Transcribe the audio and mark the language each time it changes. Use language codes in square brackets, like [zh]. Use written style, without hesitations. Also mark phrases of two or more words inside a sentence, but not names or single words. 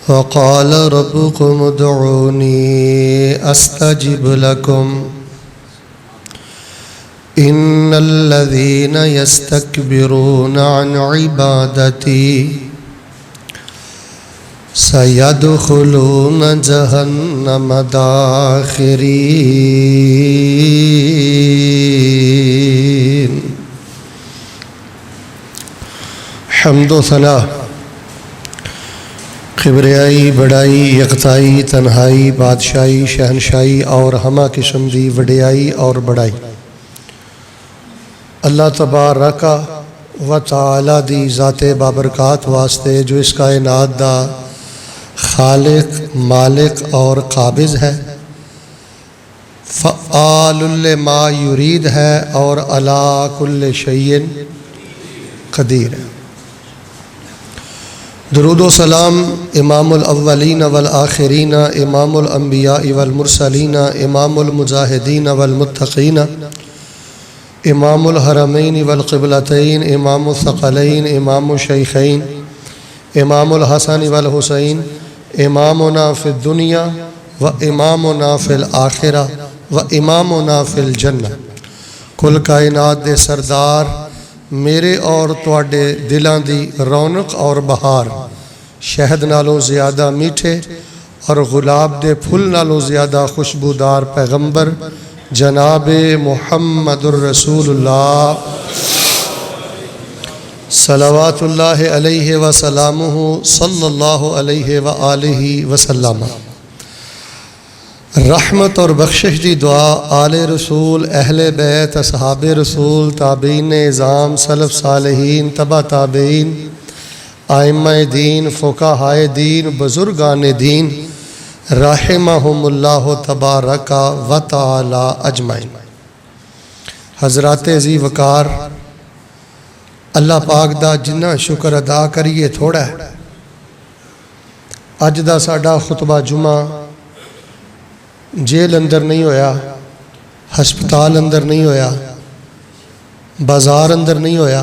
[ar] وقال ربكم ادعوني أستجب لكم إن الذين يستكبرون عن عبادتي سيدخلون جهنم داخرين. [pa] حمدو ثنا کبریائی بڑائی یکتائی تنہائی بادشاہی شہنشاہی اور ہمہ قسم دی وڈیائی اور بڑائی اللہ [ar] تبارك و تعالى [pa] دی ذاتِ بابرکات واسطے جو اس کائنات دا خالق مالک اور قابض ہے, [ar] فعال لما يريد [pa] ہے اور [ar] على كل شيء قدير [pa] ہے. [ar] درود و سلام إمام الأولين والآخرين إمام الأنبياء والمرسلين إمام المجاهدين والمتقين إمام الحرمين والقبلتين إمام الثقلين إمام الشيخين إمام الحسن والحسين إمامنا في الدنيا وإمامنا في الآخرة وإمامنا في الجنة. [pa] کل کائنات دے سردار میرے اور تہاڈے دلاں دی رونق اور بہار، شہد نالوں زیادہ مٹھے اور گلاب دے پھل نالوں زیادہ خوشبودار پیغمبر جنابِ [ar] محمد رسول الله صلى الله عليه و سلمه صلى الله عليه و آله وسلم. [pa] رحمت اور بخشش دی دعا آلِ رسول اہلِ بیت اصحابِ رسول تابعین عظام سلف صالحین تبع تابعین ائمہ دین فقہائے دین بزرگانِ دین [ar] رحمهم الله تبارك و تعالى أجمعين. [pa] حضرات ذی وقار اللہ پاک دا جنا شکر ادا کریے تھوڑا ہے. اج دا ساڈا خطبہ جمعہ جیل اندر نہیں ہویا، ہسپتال اندر نہیں ہویا، بازار اندر نہیں ہویا.